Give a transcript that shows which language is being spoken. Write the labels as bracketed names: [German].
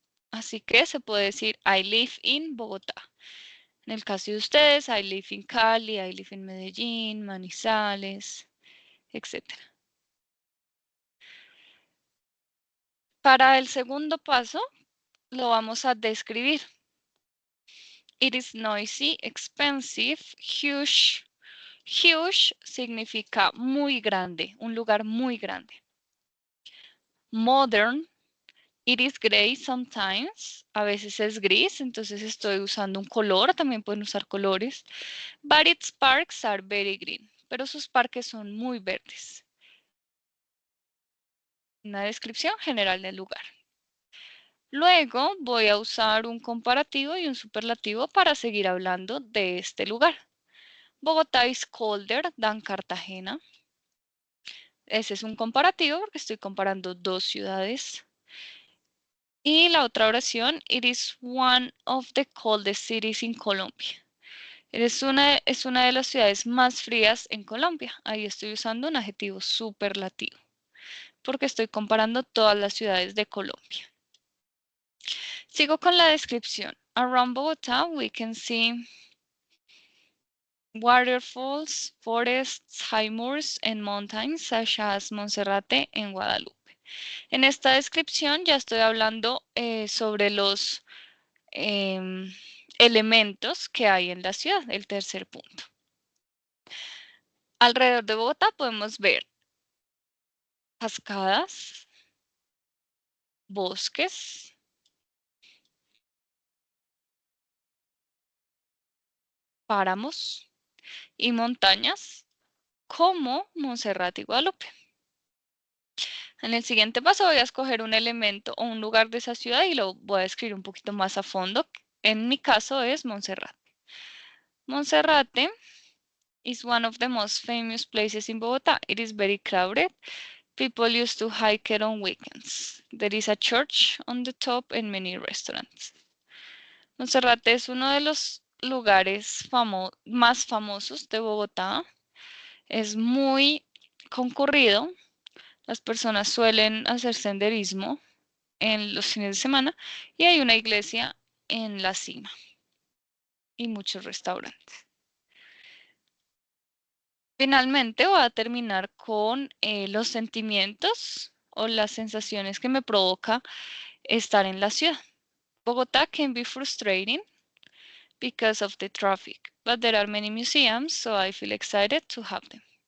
[Spanish] Así que se puede decir [English] I live in Bogotá. [Spanish] En el caso de ustedes, [English] I live in Cali, I live in Medellín, [Spanish] Manizales, etc. Para el segundo paso, lo vamos a describir. [English] It is noisy, expensive, huge. [Spanish] Huge significa muy grande, un lugar muy grande. [English] Modern, it is gray sometimes, [Spanish] a veces es gris, entonces estoy usando un color, también pueden usar colores. [English] But its parks are very green, [Spanish] pero sus parques son muy verdes. Una descripción general del lugar. Luego voy a usar un comparativo y un superlativo para seguir hablando de este lugar. [English] Bogotá is colder than Cartagena. [Spanish] Ese es un comparativo porque estoy comparando dos ciudades. Y la otra oración, [English] it is one of the coldest cities in Colombia. [Spanish] Es una de las ciudades más frías en Colombia. Ahí estoy usando un adjetivo superlativo porque estoy comparando todas las ciudades de Colombia. Sigo con la descripción. [English] Around Bogotá, we can see waterfalls, forests, high moors, and mountains, such as Monserrate en Guadalupe. [Spanish] En esta descripción ya estoy hablando sobre los elementos que hay en la ciudad, el tercer punto. Alrededor de Bogotá podemos ver cascadas, bosques, páramos y montañas como Monserrate y Guadalupe. En el siguiente paso voy a escoger un elemento o un lugar de esa ciudad y lo voy a describir un poquito más a fondo. En mi caso es Monserrate. [English] Monserrate is one of the most famous places in Bogotá. It is very crowded. People used to hike it on weekends. There is a church on the top and many restaurants. [Spanish] Monserrate es uno de los lugares más famosos de Bogotá. Es muy concurrido. Las personas suelen hacer senderismo en los fines de semana y hay una iglesia en la cima y muchos restaurantes. Finalmente voy a terminar con los sentimientos o las sensaciones que me provoca estar en la ciudad. [English] Bogotá can be frustrating because of the traffic, but there are many museums, so I feel excited to have them.